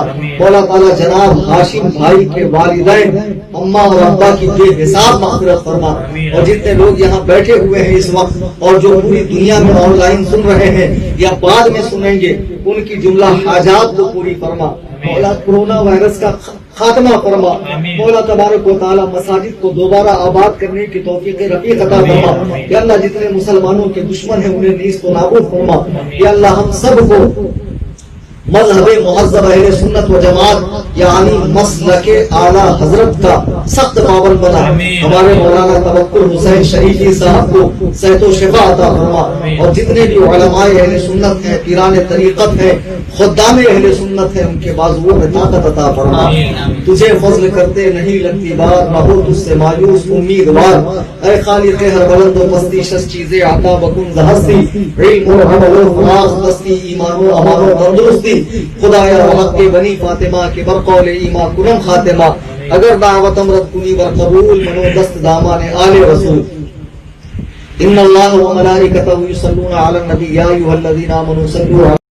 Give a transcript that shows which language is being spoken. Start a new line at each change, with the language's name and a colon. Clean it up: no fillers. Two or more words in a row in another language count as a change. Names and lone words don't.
Urdu: مولا تعالیٰ جناب ہاشم بھائی کے والدین اماں اور ابا کی بے حساب مغفرت فرما، اور جتنے لوگ یہاں بیٹھے ہوئے ہیں اس وقت اور جو پوری دنیا میں آن لائن سن رہے ہیں یا بعد میں سنیں گے، ان کی جملہ حاجات کو پوری فرما۔ مولا کورونا وائرس کا خاتمہ فرما۔ مولا تبارک و تعالی مساجد کو دوبارہ آباد کرنے کی توفیق رفیق عطا فرما۔ یا اللہ جتنے مسلمانوں کے دشمن ہیں انہیں نیست و نابود فرما۔ یا اللہ ہم سب کو مذہب مہذب اہل سنت و جماعت یعنی مسلک اعلی حضرت کا سخت پابند بنا۔ ہمارے مولانا توکل حسین شریفی صاحب کو صحت و شفا عطا فرما، اور جتنے بھی علماء اہل سنت ہیں، پیران طریقت ہیں، خدام اہل سنت ہیں، ان کے بازوؤں میں طاقت عطا فرما۔ تجھے فضل کرتے نہیں لگتی بار، نہ ہو تجھ سے مایوس امیدوار۔
Persian: اے خالق ہر بلند و پستی، شش چیزیں عطا بکن ز ہستی، علم و عمل و فراغ دستی، ایمان و امان و تندرستی، خدایا حق کے بنی فاطمہ کے برقول ایمان کنم خاتمہ۔ اگر دعوت امرت کنی بر قبول، منو دست دامان آل رسول۔
Arabic: ان اللہ و ملائکتہ یصلون علی النبی یا ایھا الذین آمنوا صلوا